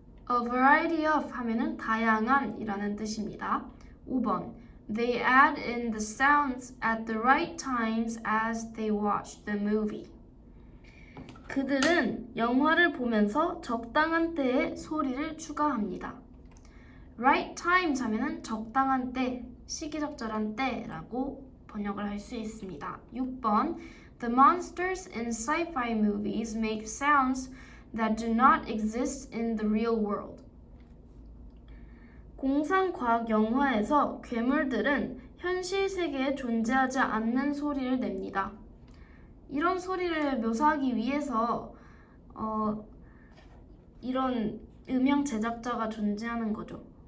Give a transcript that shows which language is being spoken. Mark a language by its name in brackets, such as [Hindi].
[Korean] A variety of 하면은 다양한 이라는 뜻입니다. [English] 5번 They add in the sounds at the right times as they watch the movie. [Korean] 그들은 영화를 보면서 적당한 때에 소리를 추가합니다. Right times 하면은 적당한 때, 시기적절한 때라고 번역을 할 수 있습니다. [English] 6번 The monsters in sci-fi movies make sounds that do not exist in the real world. [Korean] 공상과학 영화에서 괴물들은 현실 세계에 존재하지 않는 소리를 냅니다. 이런 소리를 묘사하기 위해서 이런 음향 제작자가 존재하는 거죠.